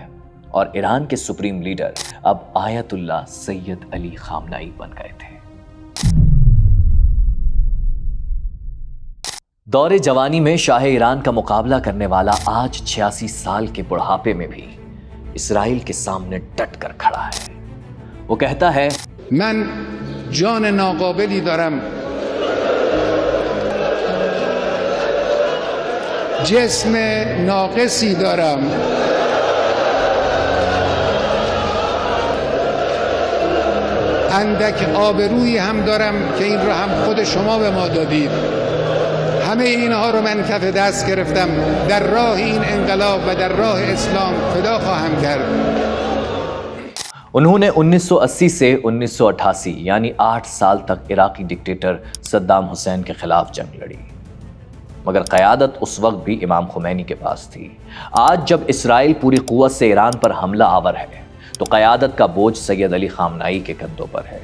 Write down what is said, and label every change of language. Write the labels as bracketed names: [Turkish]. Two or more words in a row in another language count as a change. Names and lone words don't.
[Urdu] اور ایران کے سپریم لیڈر اب آیت اللہ سید علی خامنائی بن گئے تھے۔ دور جوانی میں شاہ ایران کا مقابلہ کرنے والا آج 86 سال کے بڑھاپے میں بھی اسرائیل کے سامنے ڈٹ کر کھڑا ہے۔ وہ کہتا ہے، [Persian] من جان ناقابلی دارم، جسم ناقصی دارم، اندک آبرویی هم دارم که این رو هم خود شما به ما دادید. همه اینها رو من کف دست گرفتم، در راه این انقلاب و در راه اسلام فدا خواهم کرد۔ [Urdu] انہوں نے 1980 سے 1988 یعنی 8 سال تک عراقی ڈکٹیٹر صدام حسین کے خلاف جنگ لڑی، مگر قیادت اس وقت بھی امام خمینی کے پاس تھی۔ آج جب اسرائیل پوری قوت سے ایران پر حملہ آور ہے تو قیادت کا بوجھ سید علی خامنائی کے کندھوں پر ہے۔